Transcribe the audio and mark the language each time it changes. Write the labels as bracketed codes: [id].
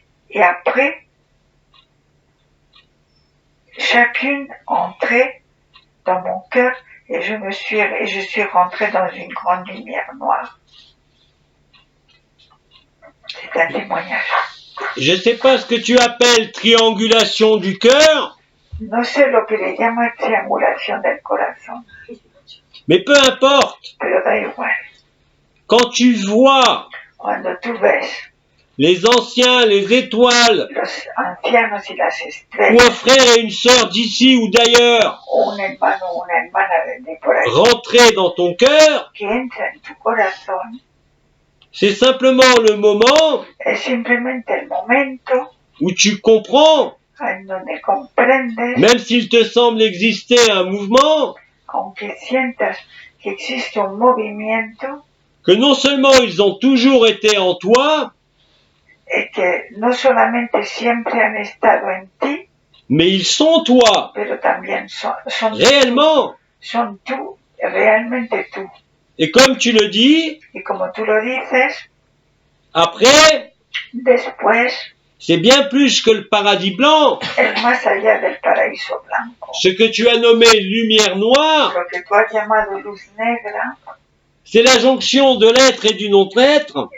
[fr] Et après, chacune entrait dans mon cœur et je suis rentrée dans une grande lumière noire. C'est un témoignage. Je ne sais pas ce que tu appelles triangulation du cœur, [es] No sé lo que le llama triangulación del corazón. [fr] Mais peu importe, [es] pero da igual. [fr] quand tu vois [es] Cuando tú ves [fr] les anciens, les étoiles, [es] los ancianos y las [fr] ou un [es] estrellas, [fr] frère et une sœur d'ici ou d'ailleurs, [es] o un hermano o una hermana de por aquí, [fr] rentrer dans ton cœur, [es] que entra en tu corazón, [fr] c'est simplement le moment [es] es simplemente el momento [fr] où tu comprends, [es] en donde comprendes, [fr] même s'il te semble exister un mouvement, [es] aunque sientas que existe un movimiento, [fr] que non seulement ils ont toujours été en toi, [es] es que no solamente siempre han estado en ti, [fr] mais ils sont toi, [es] pero también son [fr] réellement. [es] tú, realmente tú. [fr] Et comme tu le dis, [es] Y como tú lo dices, [fr] après, [es] después [fr] c'est bien plus que le paradis blanc, [es] es más allá del paraíso blanco. [fr] ce que tu as nommé lumière noire, [es] Lo que tú has llamado luz negra [fr] c'est la jonction de l'être et du non-être,